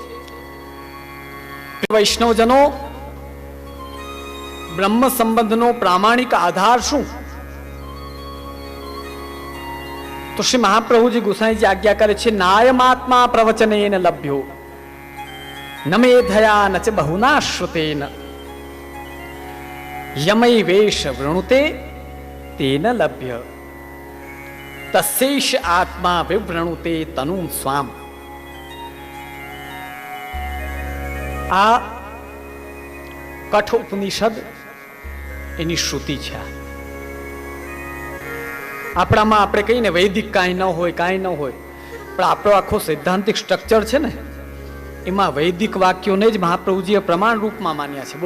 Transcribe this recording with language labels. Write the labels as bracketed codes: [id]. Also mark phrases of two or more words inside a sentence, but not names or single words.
[gu] વૈષ્ણવજનો, બ્રહ્મ સંબંધનો પ્રામાણિક આધાર શું? તો શ્રી મહાપ્રભુજી ગુસાઈજી આજ્ઞા કરે છે, [sa] નાયમાત્મા પ્રવચનેન લભ્યો. न मेधया न च बहुना श्रुतेन यमय वेश वृणुते तेन लभ्य तस्यैष आत्मा विवृणुते तनु स्वाम। [gu] આ કઠ ઉપનિષદ એની શ્રુતિ છે। આપણામાં આપણે કહીને વૈદિક કાંઈ ન હોય કાંઈ ન હોય, પણ આપણો આખો સૈદ્ધાંતિક સ્ટ્રક્ચર છે ને, એમાં વૈદિક વાક્યોને જ મહાપ્રભુજીએ પ્રમાણ રૂપમાં માન્યા છે।